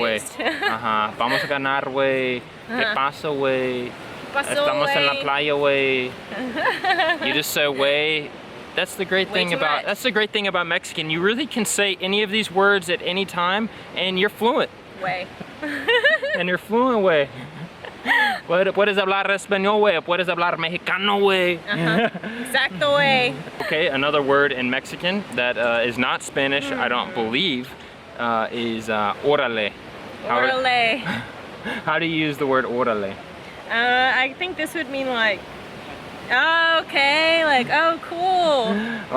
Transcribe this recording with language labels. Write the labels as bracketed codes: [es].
[es] way. Vamos a ganar, way. ¿Qué pasa, way? Estamos en la playa, [en] way. You just say way. That's the great thing about Mexican. You really can say any of these words at any time, and you're fluent. Way. And you're fluent, way. [es] Puedes hablar español, way. Puedes hablar mexicano, way. Exacto, way. [en] Okay, another word in Mexican that is not Spanish, I don't believe, is órale. [es] Orale. [en] How do you use the word órale? I think this would mean like, oh, okay, like, oh, cool.